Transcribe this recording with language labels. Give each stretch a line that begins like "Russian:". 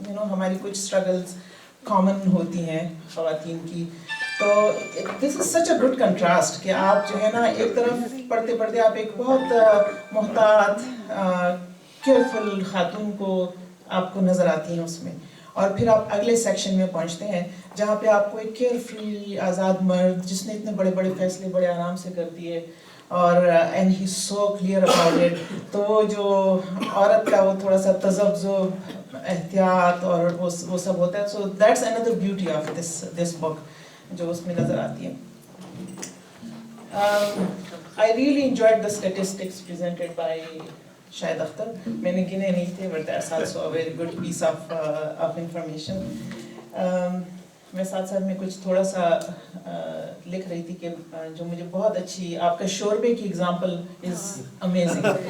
Urdu: ہماری کچھ struggles common ہوتی ہیں خواتین کی، تو
English: this is such a good contrast
Urdu: کہ آپ جو ہے نا ایک طرف پڑھتے پڑھتے آپ ایک بہت محتاط کیئرفل خاتون کو آپ کو نظر آتی ہیں اس میں، اور پھر آپ اگلے سیکشن میں پہنچتے ہیں جہاں پہ آپ کو ایک کیئر فری آزاد مرد جس نے اتنے بڑے بڑے فیصلے بڑے آرام سے کر دیے، اور
English: And he so clear about it.
Urdu: تو وہ جو عورت کا وہ تھوڑا سا تذبذب، احتیاط اور وہ سب ہوتا ہے.
English: so that's another beauty of this book
Urdu: جو اس میں نظر آتی ہے.
English: I really enjoyed the statistics presented by Shahid Akhtar.
Urdu: میں نے گنے نہیں تھے,
English: but that's also a very good piece of information.
Urdu: میں ساتھ ساتھ میں کچھ تھوڑا سا لکھ رہی تھی کہ جو مجھے بہت اچھی آپ کا شوربے کی
English: Example is amazing.